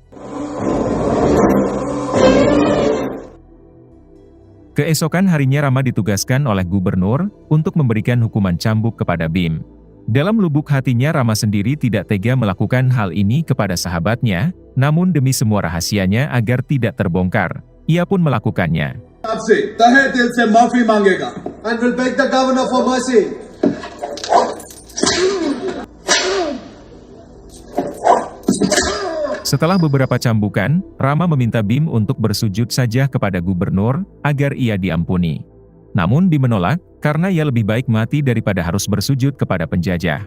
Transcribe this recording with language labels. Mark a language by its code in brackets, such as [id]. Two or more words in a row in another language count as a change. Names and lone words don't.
[id] Keesokan harinya Rama ditugaskan oleh gubernur, untuk memberikan hukuman cambuk kepada Bim. Dalam lubuk hatinya Rama sendiri tidak tega melakukan hal ini kepada sahabatnya, namun demi semua rahasianya agar tidak terbongkar, ia pun melakukannya. [hi] आपसे तहे दिल से माफी मांगेगा [en] and will beg the governor for mercy. [id] Setelah beberapa cambukan, Rama meminta Bim untuk bersujud saja kepada gubernur, agar ia diampuni. Namun Bim menolak, karena ia lebih baik mati daripada harus bersujud kepada penjajah.